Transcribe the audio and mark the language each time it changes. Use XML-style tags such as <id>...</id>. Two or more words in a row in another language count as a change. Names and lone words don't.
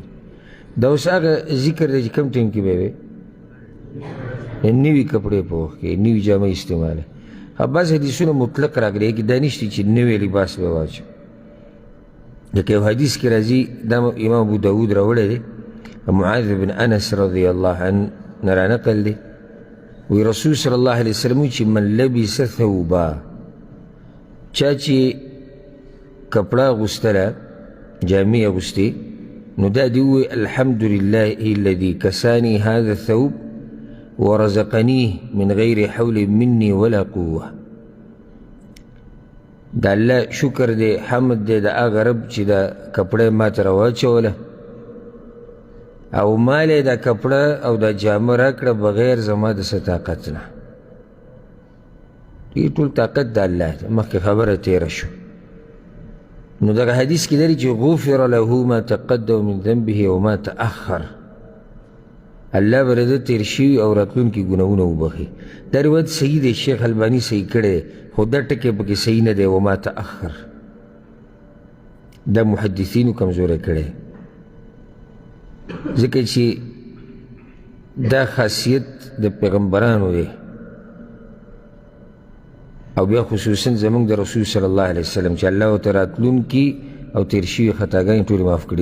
<ps>دا اوس هغه ذکر دی چې کم ټایم کې به وی نوي کپړې په وخت کې نوي جامه استعماله. بعض حدیثونه مطلق راغلی کې دا نشته چې نوی لباس به واچو، لکه یو حدیث کې راځي، دا امام ابو داود راوړی دی، معاذ بن انس</ps> <ar>رضی الله عنه</ar> <ps>نه رانقل دی، وی رسول</ps> <ar>صلی الله علیه وسلم</ar> <ps>چې</ps> <ar>من لبس ثوبا،</ar> <ps>چا چې کپړه اغوستله، جامې اغوستې، نو دا دې ووایي</ps> <ar>الحمد لله الذي کسانی هذا الثوب ورزقنيه من غیر حول مني ولا قوه.</ar> <ps>دا الله شکر دی، حمد دی د هغه رب چې دا کپړه ما ته راواچوله، او مال یې دا کپړه او دا جامه راکړه بغیر زما د څه طاقت نه. دې ټول طاقت د الله دی، مخکې خبره تېره شو. نو دغه حدیث کې دی چې</ps> <ar>غفر له ما تقدم من ذنبه وما تأخر،</ar> <ps>الله به د تیر شوي او راتلونکي ګناهونه وبخي. دا روایت صحیح دی، شیخ الباني صحیح کړی دی، خو دا ټکی پکې صحیح نه دی،</ps> <ar>وما تأخر</ar> <ps>دا محدثینو کمزوری کړی، ځکه چې دا خاصیت د پیغمبرانو دی، او بیا خصوصا زمونږ د رسول</ps> <ar>صلی الله علیه وسلم</ar> <ps>چې الله ورته راتلونکي او تیر شوي خطاګانې ټولې معاف کړي.</ps>